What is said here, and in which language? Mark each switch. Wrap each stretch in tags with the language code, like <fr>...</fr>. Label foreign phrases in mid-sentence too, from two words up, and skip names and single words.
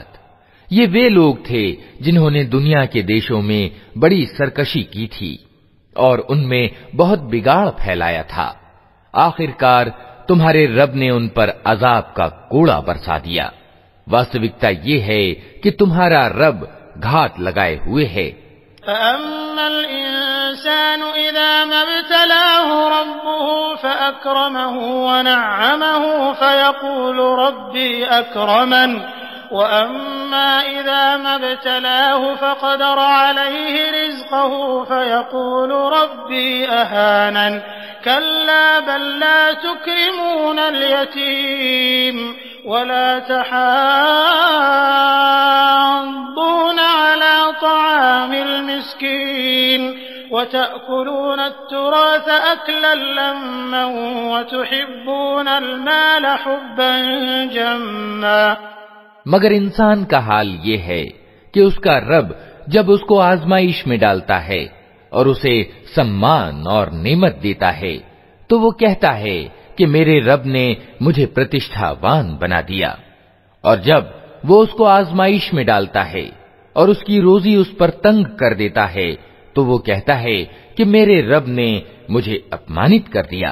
<hi>ये वे लोग थे जिन्होंने दुनिया के देशों में बड़ी सरकशी की थी और उनमें बहुत बिगाड़ फैलाया था। आखिरकार तुम्हारे रब ने उन पर अजाब का कोड़ा बरसा दिया। वास्तविकता ये है कि तुम्हारा रब घात लगाए हुए है।</hi> <ar>فأما الإنسان إذا ما ابتلاه ربه فأكرمه ونعمه فيقول ربي أكرمن وأما إذا ما ابتلاه فقدر عليه رزقه فيقول ربي أهانن كلا بل لا تكرمون اليتيم ولا تحاضون على طعام المسكين وتأكلون التراث أكلا لما وتحبون المال حبا جما.</ar> <hi>मगर इंसान का हाल ये है कि उसका रब जब उसको आजमाइश में डालता है और उसे सम्मान और नेमत देता है तो वो कहता है कि मेरे रब ने मुझे प्रतिष्ठावान बना दिया, और जब वो उसको आजमाइश में डालता है और उसकी रोजी उस पर तंग कर देता है तो वो कहता है कि मेरे रब ने मुझे अपमानित कर दिया।</hi>